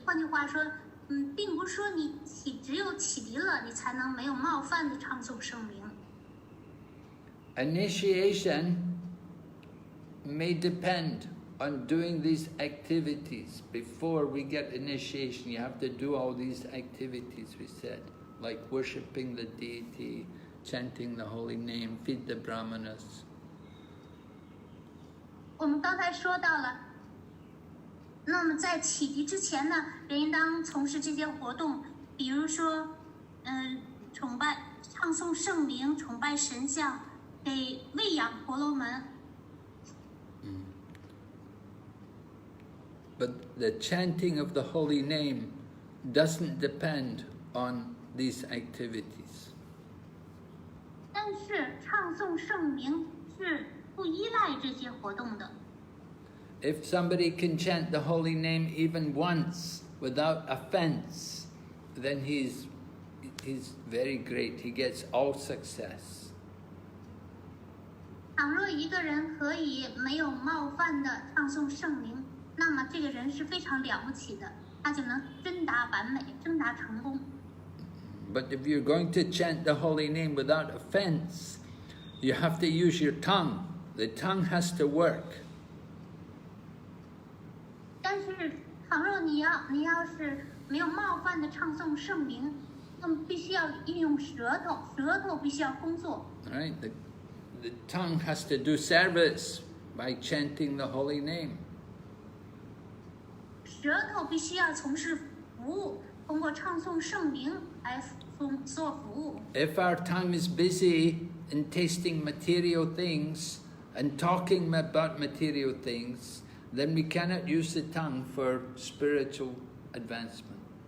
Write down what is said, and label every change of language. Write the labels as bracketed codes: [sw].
[zh] 换句话说，并不是说你只有启迪了，你才能没有冒犯的唱诵圣名。 [en] Initiation may depend on doing these activities. Before we get initiation, you have to do all these activities we said, like worshipping the deity, chanting the holy name, feed the brahmanas. [zh] 我们刚才说到了，那么在启迪之前呢，人应当从事这些活动，比如说，崇拜、唱诵圣名、崇拜神像，给喂养婆罗门。 [en] But the chanting of the holy name doesn't depend on these activities. [zh] 但是唱诵圣名是不依赖这些活动的。 [en] If somebody can chant the holy name even once without offense, then he's very great. He gets all success. [zh] 倘若一个人可以没有冒犯的唱诵圣名，那么这个人是非常了不起的，他就能真达完美，真达成功。 [en] But if you're going to chant the holy name without offense, you have to use your tongue. The tongue has to work. [zh] 但是，倘若你要是没有冒犯的唱诵圣名，那么必须要运用舌头，舌头必须要工作。 [en] Right? The tongue has to do service by chanting the holy name. [zh] 舌头必须要从事服务，通过唱诵圣名来做服务。 [en] If our time is busy in tasting material things and talking about material things, then we cannot use the tongue for spiritual advancement.